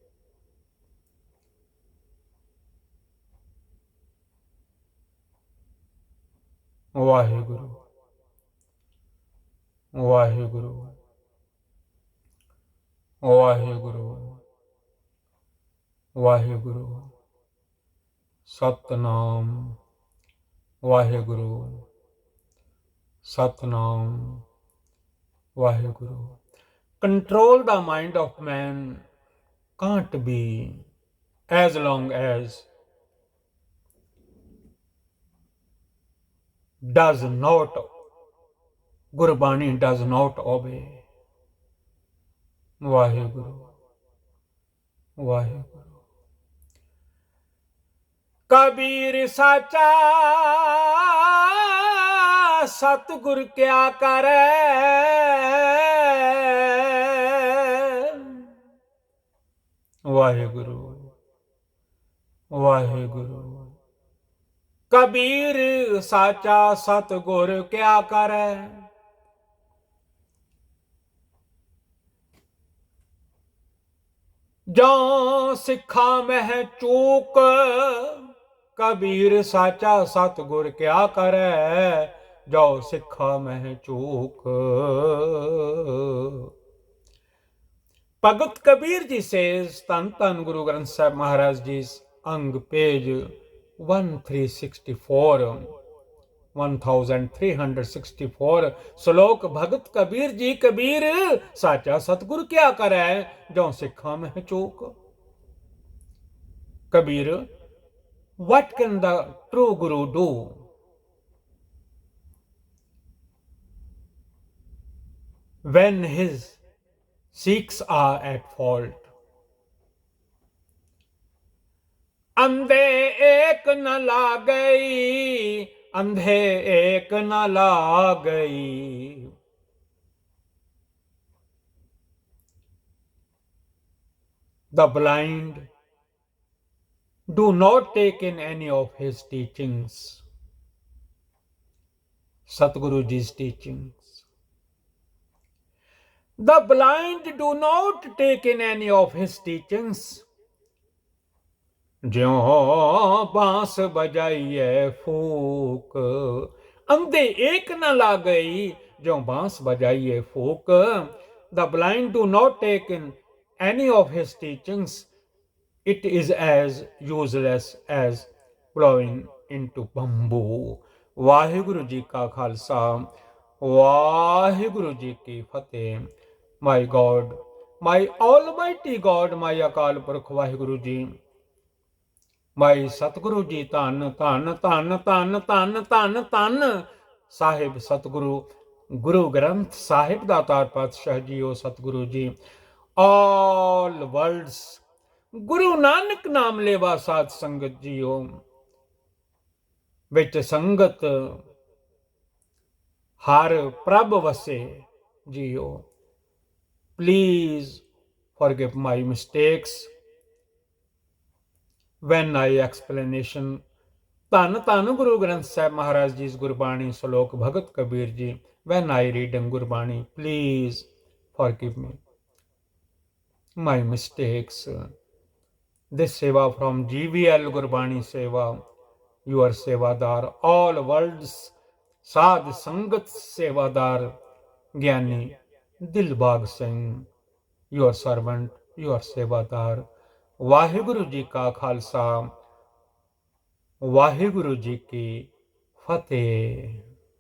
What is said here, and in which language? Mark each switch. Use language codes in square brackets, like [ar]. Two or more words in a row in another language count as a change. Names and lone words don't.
[pa] ਵਾਹਿਗੁਰੂ, ਵਾਹਿਗੁਰੂ, ਵਾਹਿਗੁਰੂ, ਵਾਹਿਗੁਰੂ, ਸਤਿਨਾਮ, ਵਾਹਿਗੁਰੂ, ਸਤਿਨਾਮ, ਵਾਹਿਗੁਰੂ. [en] Control the mind of man can't be as long as does not, Gurbani does not obey. [pa] ਵਾਹਿਗੁਰੂ, ਵਾਹਿਗੁਰੂ. [hi] कबीर साचा सतगुर क्या करे, [pa] ਵਾਹਿਗੁਰੂ, ਵਾਹਿਗੁਰੂ. [hi] कबीर साचा सतगुर क्या करे, जो सिखा मह चूक। कबीर साचा सतगुर क्या करे, जो सिखा मह चूक। [en] Bhagat Kabir ji says, Tan Guru Granth Sahib Maharaj Ji's Ang page 1364, 1364 [hi] श्लोक भगत कबीर जी। कबीर साचा सतगुर क्या करे, जो सिखा में चूक। [en] Kabir, what can the true Guru do? When his Sikhs are at fault? [hi] अंधे एक न लागई, अंधे एक न लागई। [en] The blind do not take in any of his teachings. Satguruji's teachings. The blind do not take in any of his teachings. [hi] ज्यों बांस बजाइए फूक, अंधे एक न लागई, ज्यों बांस बजाइए फूक. [en] The blind do not take in any of his teachings. It is as useless as blowing into bamboo. [hi] वाहिगुरु जी का खालसा, वाहिगुरु जी की फतेह. [en] My God, my Almighty God, my [pa] ਅਕਾਲ ਪੁਰਖ ਵਾਹਿਗੁਰੂ ਜੀ, [en] my [pa] ਸਤਿਗੁਰੂ ਜੀ, ਧੰਨ ਧੰਨ ਧੰਨ ਧੰਨ ਧੰਨ ਧੰਨ ਧੰਨ ਸਾਹਿਬ ਸਤਿਗੁਰੂ ਗੁਰੂ ਗ੍ਰੰਥ ਸਾਹਿਬ ਦਾਤਾਰ ਪਾਤਸ਼ਾਹ ਜੀਓ, ਸਤਿਗੁਰੂ ਜੀ, [en] all worlds, [pa] ਗੁਰੂ ਨਾਨਕ ਨਾਮ ਲੇਵਾ ਸਾਧ ਸੰਗਤ ਜੀਓ, ਵਿੱਚ ਸੰਗਤ ਹਰ ਪ੍ਰਭ ਵਸੇ ਜੀਓ. [en] Please forgive my mistakes when I explanation [pa] ਧੰਨ ਧੰਨ ਗੁਰੂ ਗ੍ਰੰਥ ਸਾਹਿਬ ਮਹਾਰਾਜ ਜੀ ਗੁਰਬਾਣੀ ਸ਼ਲੋਕ ਭਗਤ ਕਬੀਰ ਜੀ. [en] when I read in ਗੁਰਬਾਣੀ, please forgive me my mistakes. This seva from GVL Gurbani Seva, your sevadar, all worlds [pa] ਸਾਧ ਸੰਗਤ [en] सेवादार ज्ञानी दिलबाग सिंह, your servant, your sevadar. [hi] वाहिगुरु जी का खालसा, वाहिगुरु जी की फतेह.